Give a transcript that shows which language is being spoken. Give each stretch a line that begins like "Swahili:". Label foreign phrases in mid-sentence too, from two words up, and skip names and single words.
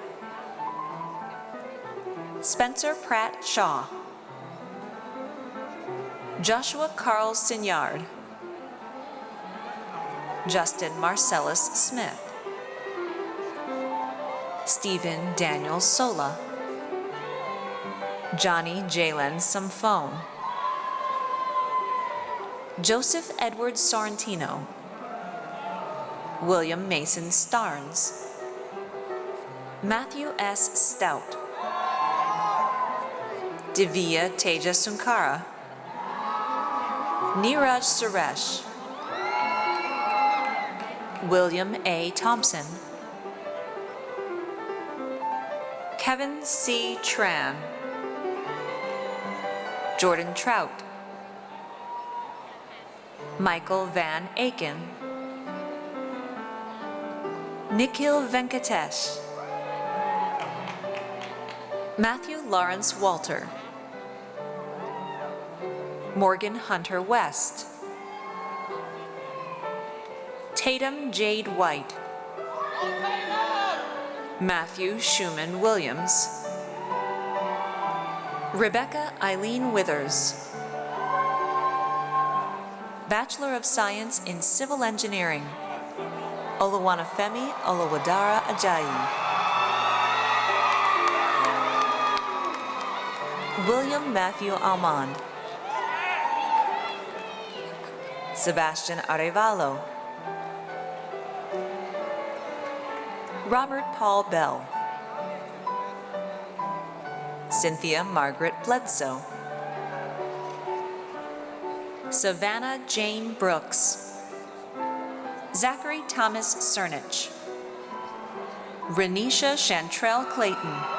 English: Spencer Pratt Shaw, Joshua Carl Signard, Justin Marcellus Smith, Stephen Daniel Sola, Johnny Jalen Samphone, Joseph Edward Sorrentino, William Mason Starnes, Matthew S. Stout, Divya Teja Sunkara, Neeraj Suresh, William A. Thompson, Kevin C. Tran, Jordan Trout, Michael Van Aken, Nikhil Venkatesh, Matthew Lawrence Walter, Morgan Hunter West, Tatum Jade White, Matthew Schumann Williams, Rebecca Eileen Withers, Bachelor of Science in Civil Engineering, Oluwanifemi Oluwadara Ajayi, William Matthew Almond, Sebastian Arevalo, Robert Paul Bell, Cynthia Margaret Bledsoe, Savannah Jane Brooks, Zachary Thomas Cernich, Renisha Chantrell Clayton,